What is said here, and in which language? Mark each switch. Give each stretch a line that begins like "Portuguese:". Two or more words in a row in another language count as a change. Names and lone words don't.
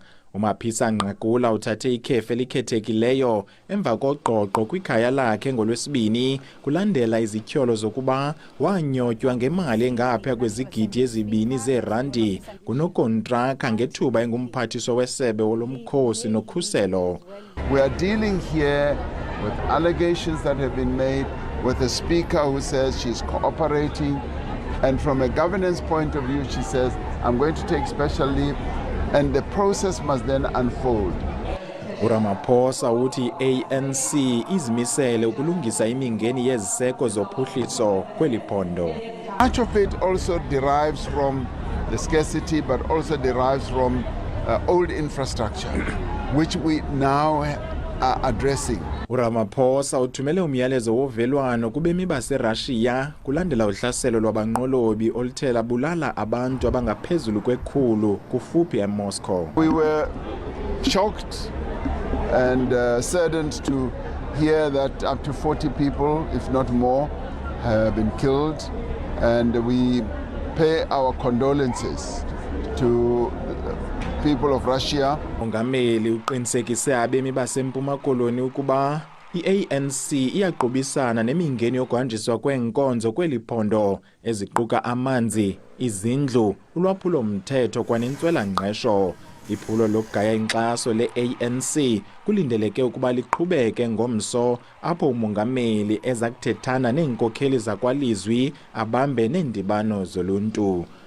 Xhosa: uMapisa-Nqakula uthathe ikhefu elikhethekileyo emva koqoqo kwikhaya lakhe ngolwesibini kulandela izityholo zokuba wanyotywa ngemali engaphaya kwezigidi ezibini zeerandi ngunokontrakha ngethuba engumphathiswa wesebe lomkhosi nokhuselo.
English: We are dealing here with allegations that have been made, with a speaker who says she's cooperating, and from a governance point of view she says, I'm going to take special leave, and the process must then unfold.
Xhosa: uRamaphosa uthi ANC izimisele ukulungisa imingeni yeziseko zophuhliso kweli phondo.
English: Much of it also derives from the scarcity, but also derives from old infrastructure, which we now are addressing.
Xhosa: uRamaphosa uthumele umyalezo wovelwano kubemi baseRussia kulandela uhlaselo lwabanqolobi oluthela bulala abantu abangaphezulu kwekhulu kufuphi eMoscow.
English: We were shocked and saddened to hear that up to 40 people, if not more, have been killed, and we pay our condolences to people of Russia.
Xhosa: Mongameli uqinisekise abemi baseMpuma Koloni ukuba i-ANC iyaqubisana nemingeni yokuhanjiswa kweenkonzo kweli phondo eziquka amanzi, izindlu, ulwaphulo mthetho kwanentswela-ngqesho. Iphulo lokugaya inkxaso le-ANC kulindeleke ukuba liqhubeke ngomso apho umongameli eza kuthethana neenkokheli zakwalizwi abambe neendibano zoluntu.